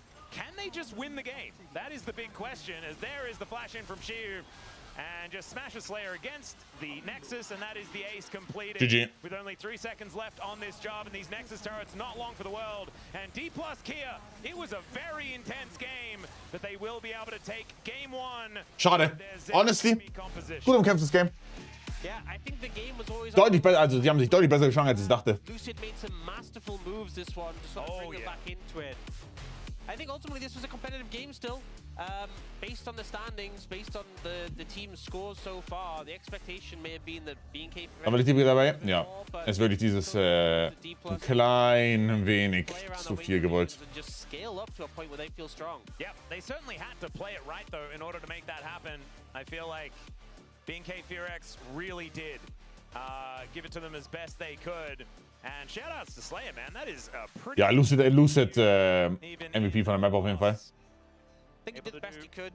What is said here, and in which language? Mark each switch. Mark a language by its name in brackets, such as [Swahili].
[English] Can they just win the game? That is the big question, as there is the flash in from Sheer. And just smashes Slayer against the Nexus, and that is the ace completed. GG. With only 3 seconds left on this job, and these Nexus turrets not long for the world. And D+ Kia, it was a very intense game, but they will be able to take game 1. [German] Schade. Honestly, gut umkämpftes Game. [English] Yeah, I think the game was always [German] Deutlich besser, also die haben sich deutlich besser geschlagen, als ich dachte. [English] Lucid made some masterful moves this one to sort of bring them back into it. I think ultimately this was a competitive game still. Based on the standings, based on the team's scores so far, the expectation may have been that BNK [German] Aber die Tippe dabei, ja, ist wirklich dieses ein klein wenig zu viel gewollt. [English] Just scale up to a point where they feel strong. Yep, they certainly had to play it right, though, in order to make that happen. I feel like BNK Fearex really did give it to them as best they could. And shoutouts to Slayer, man. That is a pretty... [German] Ja, Lucid MVP von der Map auf jeden Fall. [English] I think he did the best he could.